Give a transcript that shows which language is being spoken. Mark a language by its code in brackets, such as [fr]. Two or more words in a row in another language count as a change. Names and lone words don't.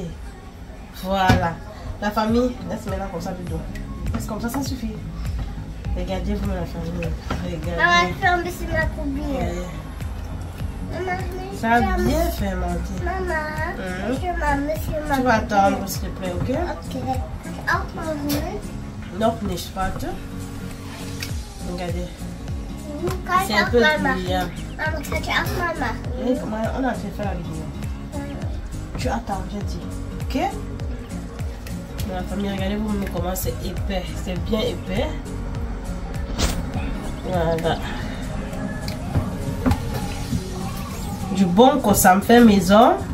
[fr] Voilà. La famille, laisse maintenant comme ça plutôt. Laisse comme ça suffit. Regardez vous la famille. Regardez. Maman, ferme sur ma combine. Ça a bien fermenté. Maman, Tu vas attendre s'il te plaît, ok? Ok. [de] Noch nicht, warte. [fr] Regardez. C'est un peu brillant. Maman, [de] kannst du auch mal machen? [fr] Oui, on a fait faire la vidéo. Tu attends, j'ai dit. Ok? La famille, regardez-vous comment c'est épais. C'est bien épais. Voilà. Du bon Kosam fait maison.